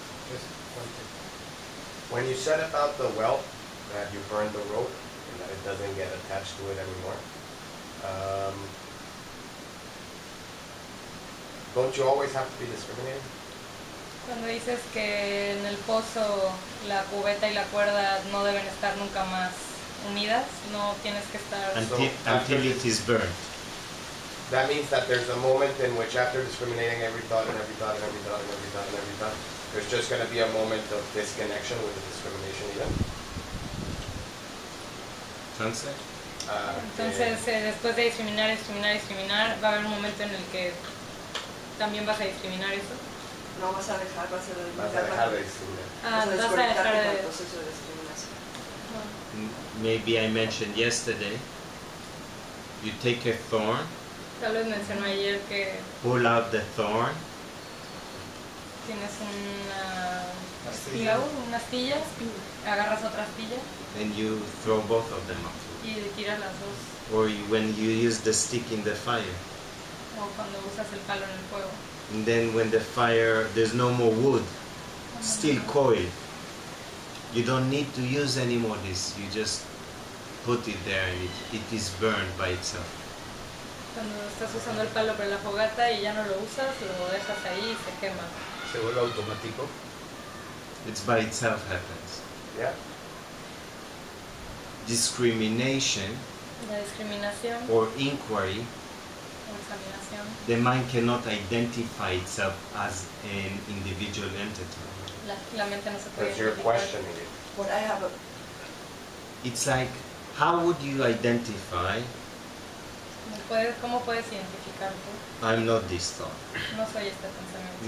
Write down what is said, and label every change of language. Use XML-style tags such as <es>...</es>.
<en>Just one thing. When you said about the welt, that you burned the rope and that it doesn't get attached to it anymore, don't you always have to be discriminating?</en> <es>Cuando dices que en el pozo la cubeta y la cuerda no deben estar nunca más unidas, no tienes que estar.</es> <en>Until it is burned. That means that there's a moment in which after discriminating every thought and every thought and every thought and every thought and every thought, there's just going to be a moment of disconnection with the discrimination even.</en> <es>Entonces, Entonces, después de discriminar, va a haber un momento en el que también vas a discriminar eso. No vas a dejar, vas a dejar de discriminar. Vas a dejar del de. proceso de discriminación.</es> <en>maybe I mentioned yesterday, you take a thorn,</en> <es>Tal vez mencionó ayer que</es> <en>pull out the thorn,</en> <es>tienes una Astilla. una astilla, agarras otra astilla</es> <en>and you throw both of them up.</en> <es>y tiras las dos.</es> <en>Or when you use the stick in the fire.</en> <es>O cuando usas el palo en el fuego.</es> <en>And then when the fire, there's no more wood, still coil. You don't need to use any more this. You just put it there and it is burned by itself.</en> <es>Cuando estás usando el palo para la fogata y ya no lo usas, lo dejas ahí y se quema. Se vuelve automático.</es> <en>It's by itself happens. Yeah. Discrimination</en> <es>La discriminación</es> <en>or inquiry,</en> <es>o examinación,</es> <en>the mind cannot identify itself as an individual entity.</en> <es>la mente no se puede</es> <en>Because you're</en> <es>identificar.</es> <en>questioning it. But I have a, It's like, how would you identify,</en> <es>¿Cómo puedes identificar tú?</es> <en>I'm not this thought?</en> <es>No soy este pensamiento.</es>